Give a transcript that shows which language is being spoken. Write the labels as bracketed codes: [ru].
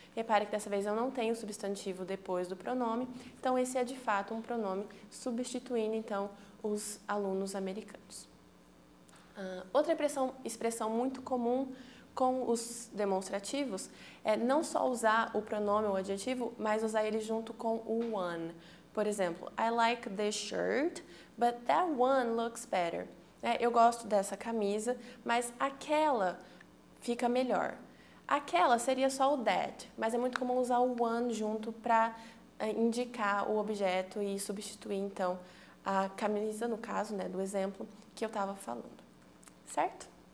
[pt] Repare que dessa vez eu não tenho substantivo depois do pronome, então esse é de fato um pronome substituindo então os alunos americanos. Outra expressão muito comum com os demonstrativos é não só usar o pronome ou adjetivo, mas usar ele junto com o one. Por exemplo, [en] I like this shirt, but that one looks better. [pt] Eu gosto dessa camisa, mas aquela fica melhor. Aquela seria só o that, mas é muito comum usar o one junto para indicar o objeto e substituir, então, a camisa, no caso, né, do exemplo que eu estava falando. Certo?